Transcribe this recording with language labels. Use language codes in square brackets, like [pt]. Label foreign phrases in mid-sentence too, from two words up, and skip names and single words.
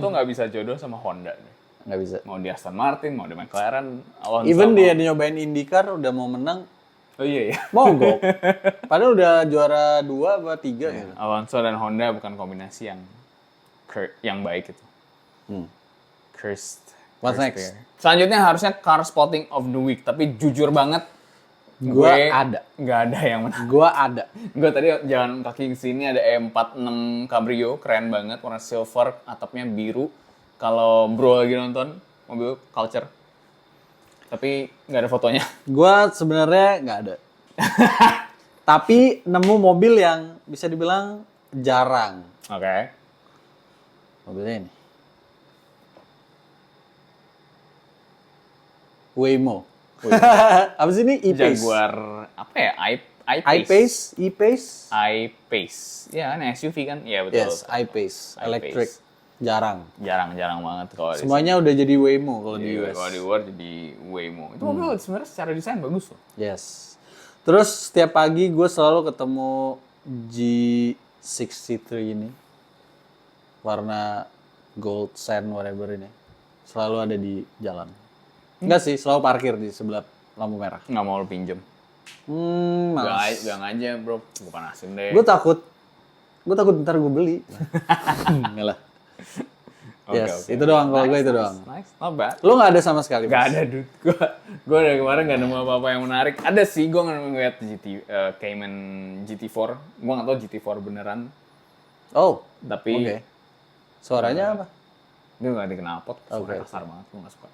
[id] tuh nggak bisa jodoh sama Honda deh. Nggak bisa. Mau di Aston Martin, mau di McLaren, Alonso. Even dia nyobain IndyCar udah mau menang, Oh iya ya. mogok. Padahal udah juara 2 apa 3 gitu. Alonso dan Honda bukan kombinasi yang baik itu. Cursed. [en] What's Cursed next? pair. [id] Selanjutnya harusnya [en] car spotting of the week, [id] tapi jujur banget Gua ada. Nggak ada yang menarik. Gua ada. Gue tadi jalan kaki ke sini ada E46 Cabrio, keren banget, warna silver, atapnya biru. Kalau bro lagi nonton mobil Culture, tapi nggak ada fotonya. Gua sebenarnya nggak ada. Tapi nemu mobil yang bisa dibilang jarang. Oke. Mobilnya ini. Waymo. Apa sih ini? E-Pace. Jaguar apa ya? I-Pace, E-Pace. I-Pace. Ya, kan SUV kan? Iya betul. [en] Yes, I-Pace, electric. [id] Jarang. Jarang banget kalau di Semuanya udah jadi Waymo kalau di sini. US. Kalau di luar jadi Waymo. Itu mobil sebenarnya secara desain bagus loh. Yes. Terus setiap pagi gue selalu ketemu G63 ini. Warna [en] gold sand whatever [id] ini. Selalu ada di jalan. Enggak sih, selalu parkir di sebelah lampu merah. Nggak mau lo pinjem. Males. Gang aja bro, bukan asim deh. Gue takut ntar gue beli. Enggak lah. Yes, itu doang kalau gue itu doang. [en] Nice, not bad. [id] Lo nggak ada sama sekali? Gak Bos? ada dude, gue dari kemarin gak nemu apa-apa yang menarik. Ada sih, gue ngeliat Cayman GT4, gue gak tau GT4 beneran, Oh, tapi oke. Suaranya apa? dia gak dikenal pot, Oke. suaranya kasar banget, gue gak suka.